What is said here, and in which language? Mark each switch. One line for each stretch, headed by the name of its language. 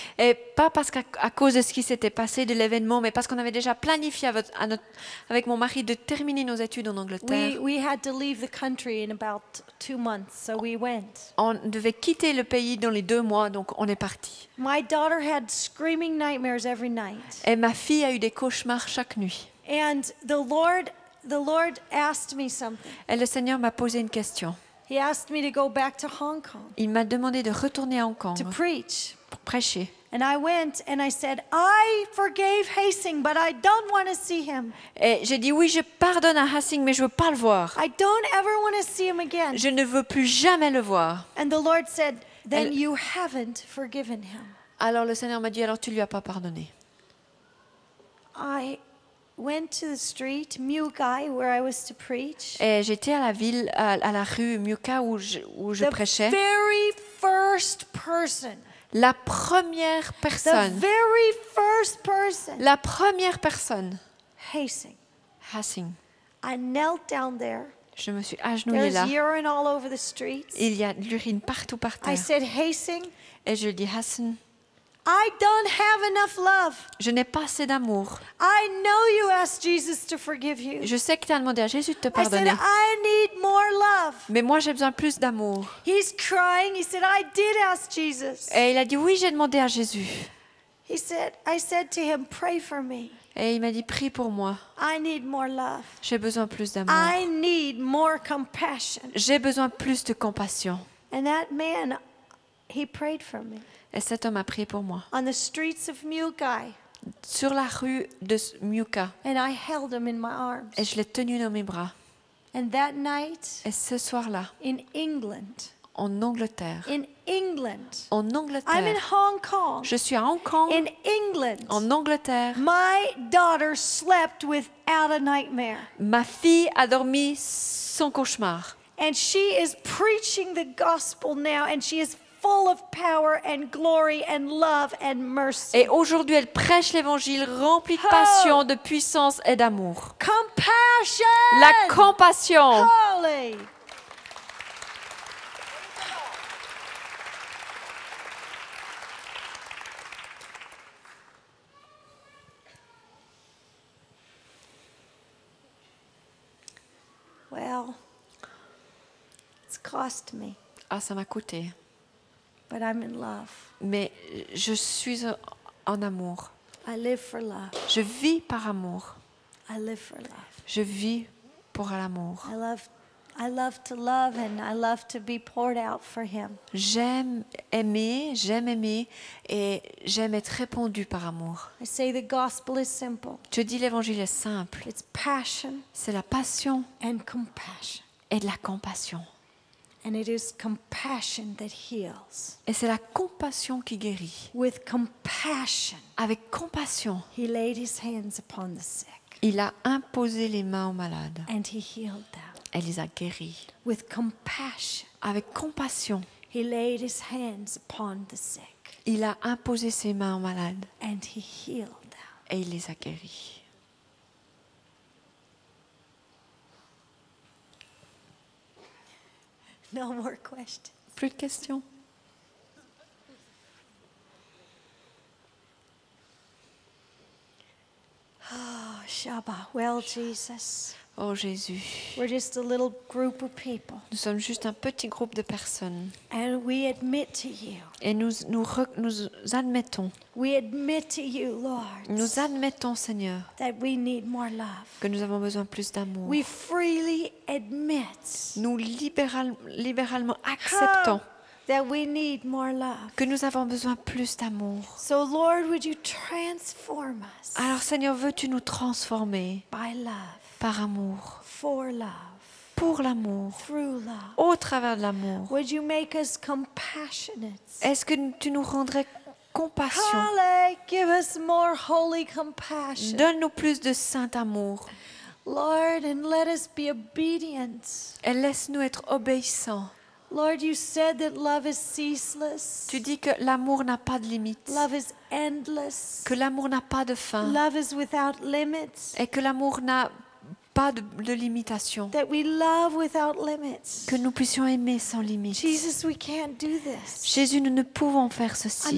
French: Et pas parce qu'à cause de ce qui s'était passé, de l'événement, mais parce qu'on avait déjà planifié avec mon mari de terminer nos études en Angleterre.
English: We had to leave the country in about 2 months, so we went.
French: On devait quitter le pays dans les 2 mois, donc on est parti.
English: My daughter had screaming nightmares every night.
French: Et ma fille a eu des cauchemars chaque nuit.
English: And the Lord asked me something.
French: Et le Seigneur m'a posé une question.
English: He asked me to go back to Hong Kong
French: Il m'a demandé de retourner à Hong Kong
English: to preach.
French: pour prêcher.
English: And I went and I said, I forgave Hasing, but I don't want to see him.
French: Et j'ai dit oui, je pardonne à Hassing, mais je veux pas le voir.
English: I don't ever want to see him again.
French: Je ne veux plus jamais le voir.
English: And the Lord said, then
French: Elle-
English: you haven't forgiven him.
French: Alors le Seigneur m'a dit, alors tu lui as pas pardonné.
English: I went to the street, Mugai, where I was to preach.
French: Et j'étais à la ville, à la rue Myuka où je
English: The
French: prêchais.
English: very first person,
French: La première
English: the
French: personne,
English: very first person,
French: la première personne,
English: Hasing.
French: Hassing.
English: I knelt down there.
French: Je me suis agenouillée
English: There's
French: là.
English: urine all over the streets.
French: Il y a de l'urine partout par
English: I
French: terre.
English: said, Hasing,
French: Et je lui dis, Hassan,
English: I don't have enough love.
French: je n'ai pas assez d'amour.
English: I know you asked Jesus to forgive you.
French: Je sais que tu as demandé à Jésus de te
English: I said,
French: pardonner.
English: I need more love.
French: Mais moi, j'ai besoin de plus d'amour.
English: He's crying. He said, I did ask Jesus.
French: Et il a dit, oui, j'ai demandé à Jésus.
English: I said to him, pray for me.
French: Et il m'a dit, prie pour moi.
English: I need more love.
French: J'ai besoin de plus d'amour.
English: I need more compassion.
French: J'ai besoin de plus de compassion.
English: And that man, he prayed for me.
French: Et cet homme a prié pour moi.
English: On the streets of Mugai.
French: Sur la rue de Myuka.
English: And I held him in my arms.
French: Et je l'ai tenu dans mes bras.
English: And that night,
French: Et ce soir-là,
English: in England,
French: en Angleterre,
English: in England,
French: en
English: I'm in
French: Angleterre,
English: Hong Kong.
French: je suis à Hong Kong,
English: In England,
French: en Angleterre,
English: my daughter slept without a nightmare.
French: ma fille a dormi sans cauchemar.
English: And she is preaching the gospel now, and she is full of power and glory and love and mercy.
French: Et aujourd'hui, elle prêche l'évangile rempli de passion, de puissance et d'amour.
English: Compassion!
French: La compassion.
English: Holy! Well, it's cost me,
French: Ah, ça m'a coûté.
English: but I'm in love.
French: Mais je suis en amour.
English: I live for love.
French: Je vis par amour.
English: I live for love.
French: Je vis pour l'amour.
English: I love to love, and I love to be poured out for him.
French: J'aime aimer et j'aime être répandu par amour.
English: I say the gospel is simple.
French: Je dis l'évangile est simple.
English: It's passion
French: C'est la passion
English: and compassion.
French: et de la compassion.
English: And it is compassion that heals.
French: Et c'est la compassion qui guérit.
English: With compassion,
French: Avec compassion,
English: he laid his hands upon the sick,
French: il a imposé les mains aux malades.
English: and he healed them.
French: Elle les a guéris.
English: With compassion,
French: Avec compassion,
English: he laid his hands upon the sick,
French: il a imposé ses mains aux malades
English: and he healed them.
French: et il les a guéris.
English: No more questions.
French: Plus de questions?
English: Shaba. Well, Jesus,
French: Oh Jésus,
English: we're just a little group of people,
French: nous sommes juste un petit groupe de personnes
English: and we admit to you.
French: et nous admettons,
English: Lord,
French: Seigneur,
English: that we need more love.
French: que nous avons besoin plus d'amour.
English: We freely admit
French: Nous libéralement acceptons
English: that we need more love.
French: que nous avons besoin plus d'amour.
English: So, Lord, would you transform us
French: Alors Seigneur, veux-tu nous transformer
English: by love,
French: par amour,
English: for love,
French: pour l'amour,
English: through love?
French: au travers de l'amour?
English: Would you make us compassionate?
French: Est-ce que tu nous rendrais compassion?
English: Hallelujah. Give us more holy compassion.
French: Donne-nous plus de saint amour
English: Lord, and let us be obedient.
French: et laisse-nous être obéissants.
English: Lord, you said that love is ceaseless.
French: Tu dis que l'amour n'a pas de limite,
English: Love is endless.
French: que l'amour n'a pas de fin
English: Love is without limits.
French: et que l'amour n'a pas de limitation.
English: That we love without limits.
French: Que nous puissions aimer sans limite.
English: Jesus, we can't do this
French: Jésus, nous ne pouvons faire ceci